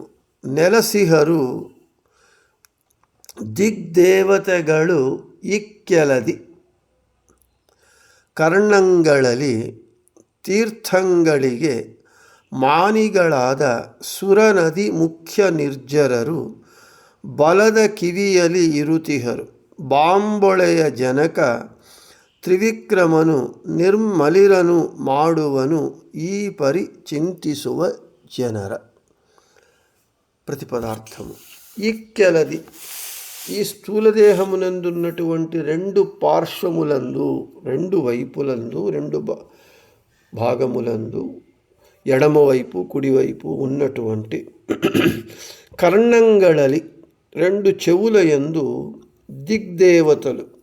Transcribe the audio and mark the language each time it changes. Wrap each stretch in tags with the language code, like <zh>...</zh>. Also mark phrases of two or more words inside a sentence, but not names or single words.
<kn>ನೆಲಸಿಹರು ದಿಗ್ದೇವತೆಗಳು ಇಕ್ಕೆಲದಿ ಕರ್ಣಂಗಳಲ್ಲಿ, ತೀರ್ಥಂಗಳಿಗೆ ಮಾನಿಗಳಾದ ಸುರನದಿ ಮುಖ್ಯ ನಿರ್ಜರರು, ಬಲದ ಕಿವಿಯಲಿ ಇರುತಿಹರು ಬಾಂಬೊಳೆಯ ಜನಕ, ತ್ರಿವಿಕ್ರಮನು ನಿರ್ಮಲಿರನು ಮಾಡುವನು ಈ ಪರಿ ಚಿಂತಿಸುವ ಜನರ.</kn> <te>ప్రతిపదార్థము. ఇక్కెలది, ఈ స్థూలదేహమునందున్నటువంటి రెండు పార్శ్వములందు, రెండు వైపులందు, రెండు భాగములందు, ఎడమవైపు కుడివైపు ఉన్నటువంటి కర్ణంగళలి, రెండు చెవుల యందు దిగ్దేవతలు,</te>